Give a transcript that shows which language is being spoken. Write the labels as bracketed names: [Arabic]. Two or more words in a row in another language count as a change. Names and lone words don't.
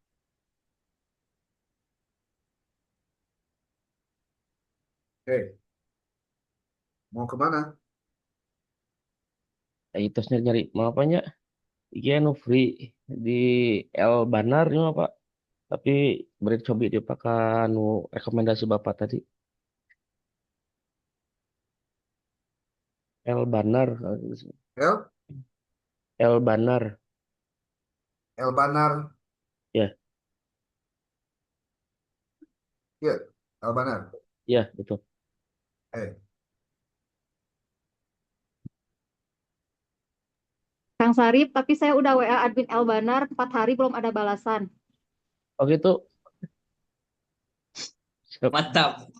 [Indonesian] oke. Mau kemana? Itu nyari mau apanya? [Javanese] Iki anu free di El Banar ya, Pak. [Indonesian] Tapi beri coba dipakai anu rekomendasi Bapak tadi. El Banar. El, El Banar. El Banar. Ya, Ya, El Banar. ya betul. Eh, Kang Sarip, tapi saya udah WA admin Elbanar 4 hari belum ada balasan. Oh gitu. Siap. Mantap.